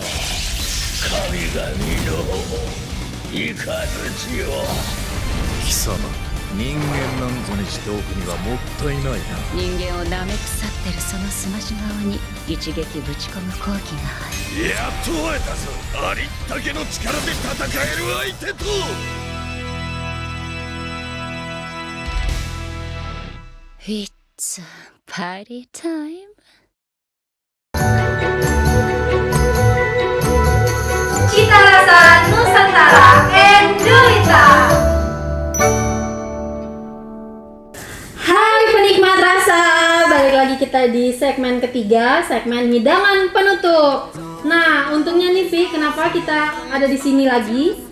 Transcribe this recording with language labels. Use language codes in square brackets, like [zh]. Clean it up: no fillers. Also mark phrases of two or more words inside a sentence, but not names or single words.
[ja] 神々の雷を。貴様、人間なんぞにしておくにはもったいないな。人間を舐め腐ってるそのすまし顔に一撃ぶち込む好機がある。やっと会えたぞ。ありったけの力で戦える相手と。 [en] It's party time. [id] チタラさん Nusantara Endurita. Hai penikmat rasa, balik lagi kita di segmen ketiga, segmen hidangan penutup. Nah, untungnya nih Vi, kenapa kita ada di sini lagi?